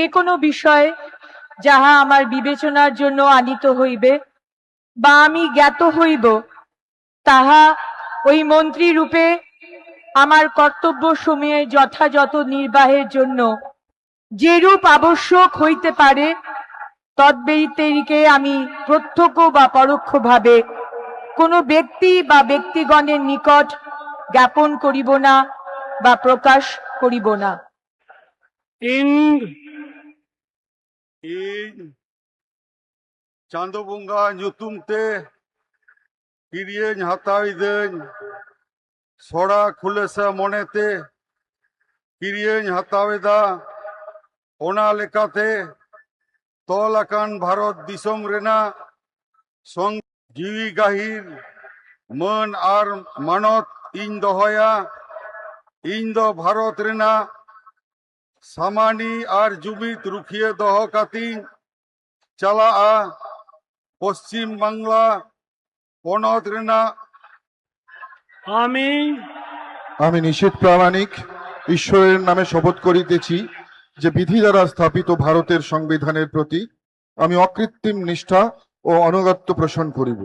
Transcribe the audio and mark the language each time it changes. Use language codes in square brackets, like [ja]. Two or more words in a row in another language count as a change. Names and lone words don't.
[bn] কোনো বিষয় যাহা আমার বিবেচনার জন্য আনিত হইবে বা আমি জ্ঞাত হইব, তাহা ওই মন্ত্রী রূপে আমার কর্তব্য সময়ে যথাযথ নির্বাহের জন্য যেরূপ আবশ্যক হইতে পারে তদ্ব্যতিরিকে আমি প্রত্যক্ষ বা পরোক্ষভাবে কোনো ব্যক্তি বা ব্যক্তিগণের নিকট জ্ঞাপন করিব না বা প্রকাশ করিব না। [sat] Chando bunga nyutumte kirien hataiden sora khulesa monete kirien hataweda ona lekate tolakan bharot disom rena song jiwi gahir man ar manot in dohoya in do bharot rena samani ar jumit rukhiye doho katin chala a পশ্চিম বাংলা পনত রেনা [bn] আমি নিশীথ প্রামাণিক ঈশ্বরের নামে শপথ করিতেছি যে বিধি দ্বারা স্থাপিত ভারতের সংবিধানের প্রতি আমি অকৃত্রিম নিষ্ঠা ও আনুগত্য পোষণ করিব।